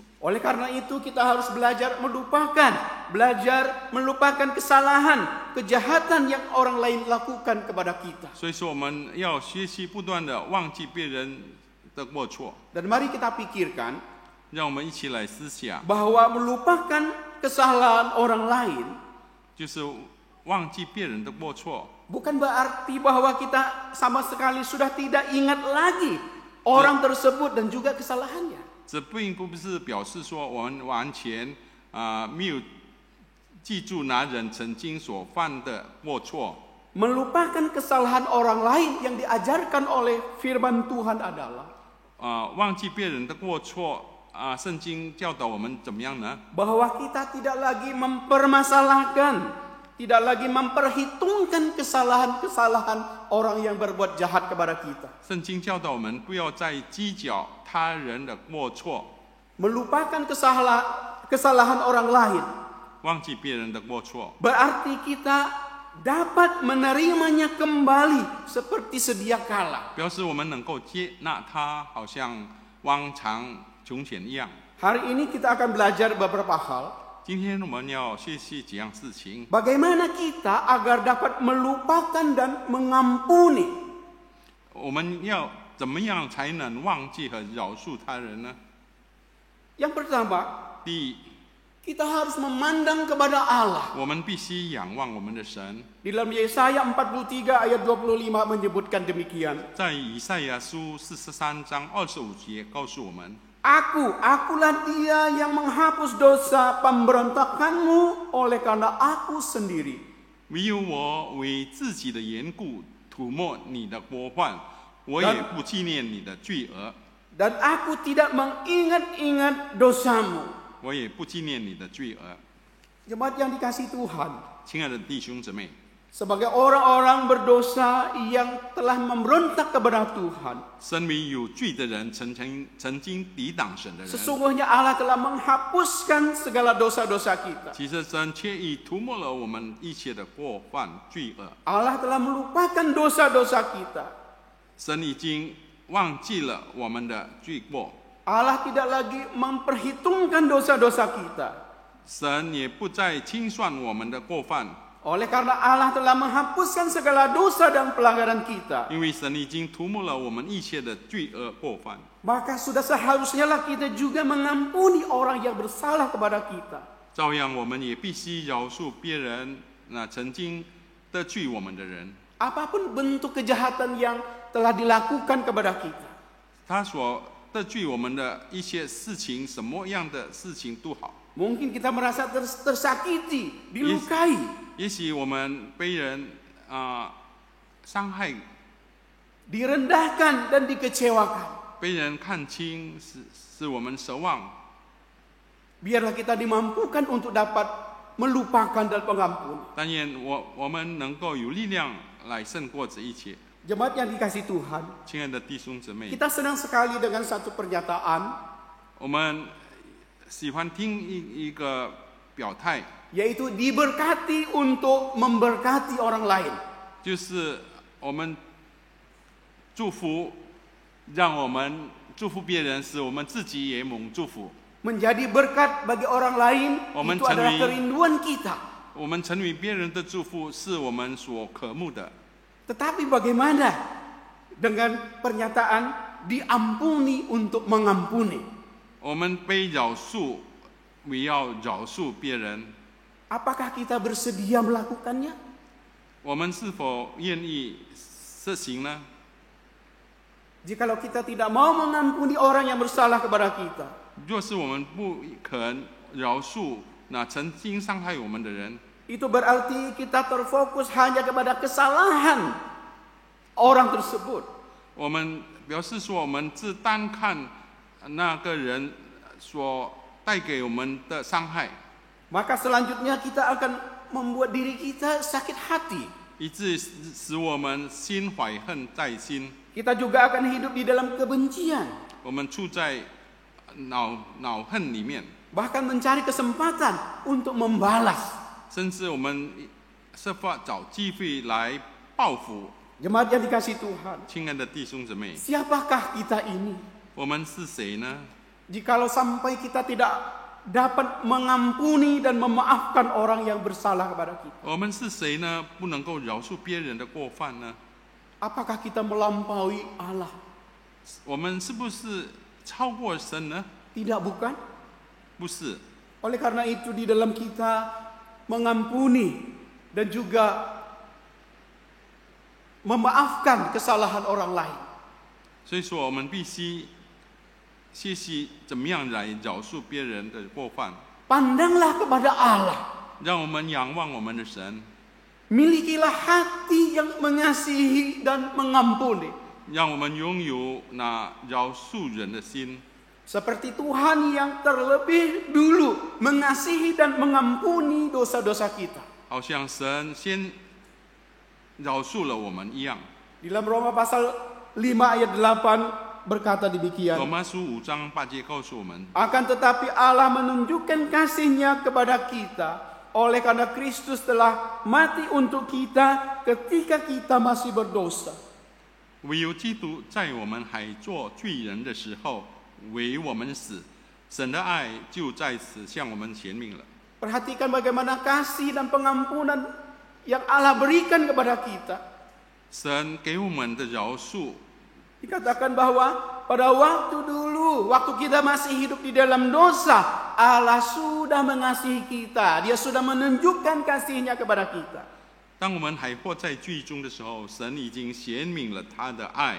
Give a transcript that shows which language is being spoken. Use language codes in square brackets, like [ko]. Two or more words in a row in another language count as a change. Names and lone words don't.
[id] Oleh karena itu kita harus belajar melupakan kesalahan, kejahatan yang orang lain lakukan kepada kita. [zh] 所以说，我们要学习不断的忘记别人的过错。 [id] Dan mari kita pikirkan [zh] 让我们一起来思想， [id] bahwa melupakan kesalahan orang lain [zh] 就是忘记别人的过错， [id] bukan berarti bahwa kita sama sekali sudah tidak ingat lagi orang tersebut dan juga kesalahannya. [zh] 这并不是表示说我们完全没有记住那人曾经所犯的过错。 [id] Melupakan kesalahan orang lain yang diajarkan oleh firman Tuhan adalah [zh] 忘记别人的过错圣经教导我们怎么样呢？ [id] bahwa kita tidak lagi mempermasalahkan, tidak lagi memperhitungkan kesalahan-kesalahan orang yang berbuat jahat kepada kita. [zh] 圣经教导我们不要再计较他人的过错， [id] Melupakan kesalahan orang lain [zh] 忘记别人的过错， [id] berarti kita dapat menerimanya kembali seperti sedia kala. [zh] 表示我们能够接纳他，好像往常从前一样。 [id] Hari ini kita akan belajar beberapa hal. [zh] 今天我们要学习几样事情， [id] Bagaimana kita agar dapat melupakan dan mengampuni. [zh] 我们要怎么样才能忘记和饶恕他人呢？ [id] Yang pertama, [zh] 第一， [id] kita harus memandang kepada Allah. [zh] 我们必须仰望我们的神。 [id] Di dalam Yesaya 43 ayat 25 menyebutkan demikian. [zh] 在以赛亚书43章25节告诉我们， [id] Akulah dia yang menghapus dosa pemberontakanmu oleh karena aku sendiri. [zh] 唯有我为自己的缘故涂抹你的过犯，我也不纪念你的罪恶， [id] Dan aku tidak mengingat-ingat dosamu. [zh] 我也不纪念你的罪恶。 [id] Jemaat yang dikasihi Tuhan, [zh] 亲爱的弟兄姊妹， [id] sebagai orang-orang berdosa yang telah memberontak kepada Tuhan, [zh] 身为有罪的人，曾经抵挡神的人， [id] sesungguhnya Allah telah menghapuskan segala dosa-dosa kita. [zh] 其实神却已涂抹了我们一切的过犯罪恶。 [id] Allah telah melupakan dosa-dosa kita. [zh] 神已经忘记了我们的罪过， [id] Allah tidak lagi memperhitungkan dosa-dosa kita. [zh] 神也不再清算我们的过犯， [id] Oleh karena Allah telah menghapuskan segala dosa dan pelanggaran kita, [zh] 因为神已经涂抹了我们一切的罪恶过犯， [id] maka sudah seharusnya lah kita juga mengampuni orang yang bersalah kepada kita. [zh] 照样我们也必须饶恕别人那曾经得罪我们的人。 [id] Apapun bentuk kejahatan yang telah dilakukan kepada kita. [zh] 他所得罪我们的一些事情，什么样的事情都好。 [id] Mungkin kita merasa tersakiti, dilukai. [zh] 也许我们被人伤害， [id] direndahkan dan dikecewakan. [zh] 被人看清，使我们失望。 [id] Biarlah kita dimampukan untuk dapat melupakan dan mengampuni. [zh] 但愿我们能够有力量来胜过这一切。 [id] Jemaat yang dikasihi Tuhan, [zh] 亲爱的弟兄姊妹， [id] kita senang sekali dengan satu pernyataan, [zh] 我们喜欢听一个表态， [id] yaitu diberkati untuk memberkati orang lain. [zh] 就是我们祝福，让我们祝福别人，使我们自己也蒙祝福。 [id] Menjadi berkat bagi orang lain, Omen itu adalah canwi. kerinduan kita. [zh] 我们成为别人的祝福，是我们所渴慕的。 [id] Tetapi bagaimana dengan pernyataan diampuni untuk mengampuni? [zh] 我们被饶恕，也要饶恕别人。 [id] Apakah kita bersedia melakukannya? [zh] 我们是否愿意实行呢？ [id] Jikalau kita tidak mau mengampuni orang yang bersalah kepada kita, [zh] 若是我们不肯饶恕那曾经伤害我们的人， [id] itu berarti kita terfokus hanya kepada kesalahan orang tersebut. [zh] 我们表示说，我们只单看那个人所带给我们的伤害， [id] Maka selanjutnya kita akan membuat diri kita sakit hati. [zh] 以致使我们心怀恨在心。 [id] Kita juga akan hidup di dalam kebencian. [zh] 我们处在恼恨里面， [id] Bahkan mencari kesempatan untuk membalas. [zh] 甚至我们设法找机会来报复。 [id] Jemaat yang dikasihi Tuhan, [zh] 亲爱的弟兄姊妹， [id] siapakah kita ini? [zh] 我们是谁呢？ [id] Jikalau sampai kita tidak dapat mengampuni dan memaafkan orang yang bersalah kepada kita? [zh] 我们是谁呢？不能够饶恕别人的过犯呢？ [id] Apakah kita melampaui Allah? [zh] 我们是不是超过神呢？ [id] Tidak, bukan? [zh] 不是。 [id] Oleh karena itu di dalam kita mengampuni dan juga memaafkan kesalahan orang lain, [zh] 所以说，我们必须学习怎么样来饶恕别人的过犯， [id] pandanglah kepada Allah. [zh] 让我们仰望我们的神， [id] Milikilah hati yang mengasihi dan mengampuni. [zh] 让我们拥有那饶恕人的心， [id] Seperti Tuhan yang terlebih dulu mengasihi dan mengampuni dosa-dosa kita. [zh] 好像神先饶恕了我们一样。 [id] Di dalam Roma pasal 5 ayat 8 berkata [zh] 罗 [id] demikian. [zh] 马书5章8节告诉我们， [id] Akan tetapi Allah menunjukkan kasih-Nya kepada kita oleh karena Kristus telah mati untuk kita ketika kita masih berdosa. [zh] 唯有基督在我们还做罪人的时候为我们死，神的爱就在此向我们显明了。 [id] Perhatikan bagaimana kasih dan pengampunan yang Allah berikan kepada kita. [zh] 神给我们的饶恕， [id] Dikatakan bahwa pada waktu dulu, waktu kita masih hidup di dalam dosa, Allah sudah mengasihi kita. Dia sudah menunjukkan kasih-Nya kepada kita. [zh] 当我们还活在罪中的时候，神已经显明了他的爱。